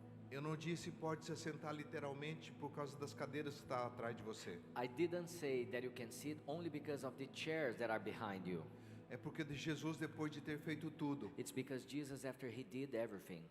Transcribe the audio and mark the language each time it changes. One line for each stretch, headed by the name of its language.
Portuguese: Eu não disse pode se assentar literalmente por causa das cadeiras que estão atrás de você.
English: I didn't say that you can sit only because of the chairs that are behind you.
Portuguese: É porque de Jesus, depois de ter feito tudo,
English: It's because Jesus, after he did everything,